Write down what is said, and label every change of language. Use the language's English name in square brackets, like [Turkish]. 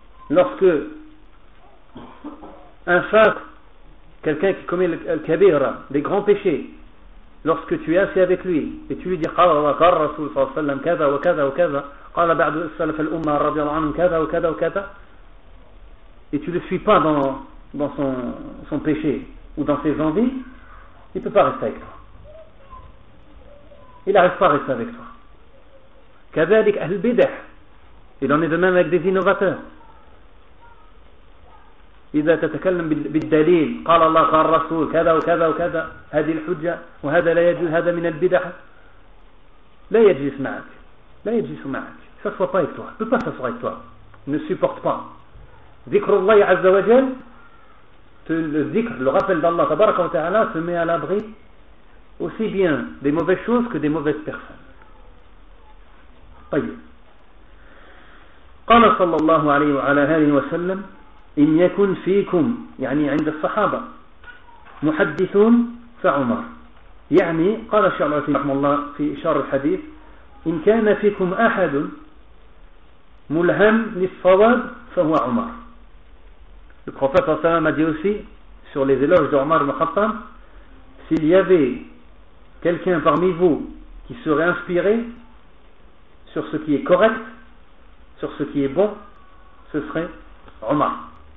[French] Lorsque un fâche, quelqu'un qui commet le kabira, des grands péchés, lorsque tu es assis avec lui et tu lui dis [Arabic] قال الله قال رسول صلى الله عليه وسلم كذا وكذا وكذا [French] قال بعض السلف الأمة رضي الله عنهم كذا وكذا وكذا et tu ne suis pas dans son péché ou dans ses envies. Il ne peut pas rester avec toi. Il n'arrive pas à rester avec toi. [Arabic] كذلك أهل البدع. [French] Il en est de même avec des innovateurs. [Arabic] إذا تتكلم بالدليل قال الله قال الرسول كذا وكذا وكذا هذه الحجة وهذا لا يجوز هذا من البدع لا يجلس معك لا يجلس معك [French] s'assoit pas avec toi. Il ne peut pas s'asseoir avec toi. Il ne supporte pas. [Arabic] ذكر الله عز وجل [French] le zikr, le rappel d'Allah tabaraka wa ta'ala se met à l'abri aussi bien des mauvaises choses que des mauvaises personnes. [Arabic] طيب. قال صلى الله عليه وعلى آله وسلم إن يكن فيكم يعني عند الصحابة محدثون فعمر يعني قال شعر رحمه الله في إشارة الحديث إن كان فيكم أحد ملهم للصواب فهو عمر. [French] Le prophète a dit aussi sur les éloges d'Omar ibn Khattab, s'il y avait quelqu'un parmi vous qui serait inspiré sur ce qui est correct, sur ce qui est bon, ce serait Omar.